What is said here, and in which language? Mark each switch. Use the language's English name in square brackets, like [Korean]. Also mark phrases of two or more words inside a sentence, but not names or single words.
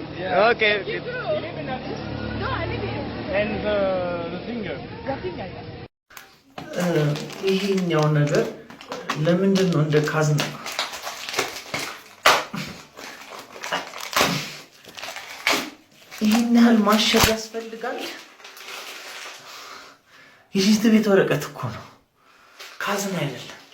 [English] Yeah. Okay. No, I live here. And the singer. [Amharic] ይሄኛው ነገር ለምንድን ነው እንደ ካዝና ይሄን ያህል ማሸግ ያስፈልጋል? የሽንት ቤት ወረቀት እኮ ነው ካዝና አይደለም።